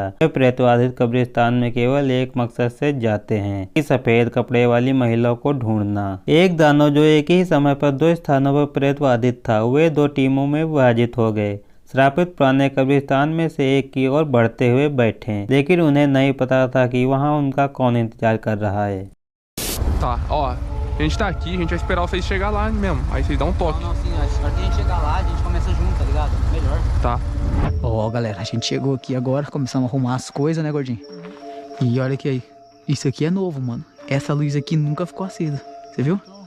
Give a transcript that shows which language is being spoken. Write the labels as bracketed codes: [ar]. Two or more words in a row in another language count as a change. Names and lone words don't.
[hi] वे प्रेतबाधित कब्रिस्तान में केवल एक मकसद से जाते हैं कि सफेद कपड़े वाली महिला को ढूंढना। एक दानव जो एक ही समय पर 2 स्थानों पर प्रेतबाधित था, वे 2 टीमों में विभाजित हो गए। श्रापित पुराने कब्रिस्तान में से एक की ओर बढ़ते हुए बैठे, लेकिन उन्हें नहीं पता था कि वहाँ उनका कौन इंतजार कर रहा है। [pt] Tá, ó, a gente tá aqui, a gente vai esperar vocês chegar lá mesmo, aí vocês dão um toque. Não, sim, acho que a gente chegar lá, a gente começa junto, tá ligado? Melhor. Tá. Ó, galera, a gente chegou aqui agora, começamos a arrumar as coisas, né, gordinho? E olha aqui aí, isso aqui é novo, mano. Essa luz aqui nunca ficou acesa, você viu?